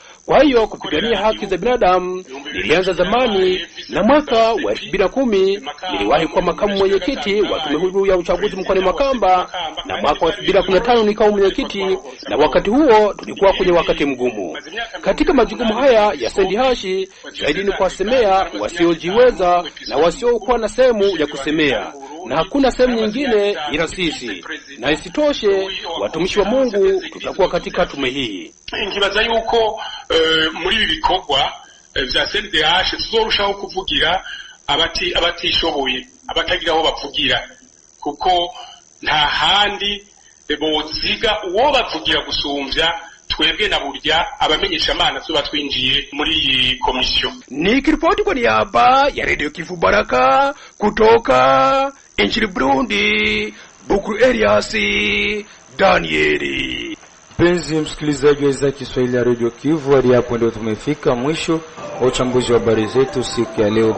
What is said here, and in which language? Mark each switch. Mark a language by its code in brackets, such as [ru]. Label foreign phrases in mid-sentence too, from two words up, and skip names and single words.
[sw] Kwa hiyo kupigania haki za binadamu nilianza zamani, na mwaka wa 2010 niliwahi kuwa makamu mwenyekiti wa tume huru ya uchaguzi mkoani Makamba, na mwaka wa 2015 nikawa mwenyekiti, na wakati huo tulikuwa kwenye wakati mgumu. Katika majukumu haya ya Sendihashi, zaidi ni kuwasemea wasiojiweza na wasiokuwa na sehemu ya kusemea, na hakuna sehemu nyingine ila sisi. Na isitoshe, watumishi wa Mungu tutakuwa katika tume hii. [rn] Nkibaza yuko muri ibi bikorwa vya CNDH tuzorushaho kuvugira abatishoboye, abatagira aho bavugira, kuko nta handi boziga uwo bavugira gusumvya twebwe na burya abamenyesha amana tuba twinjiye muri iyi komisiyo. [sw] Nikiripoti kwa niaba ya Radio Kivu Baraka kutoka nchini Burundi, Bukuru Elias Danieli. Mpenzi msikilizaji wa idhaa Kiswahili ya Radio Kivu, hadi hapo ndio tumefika mwisho wa uchambuzi wa habari zetu siku ya leo.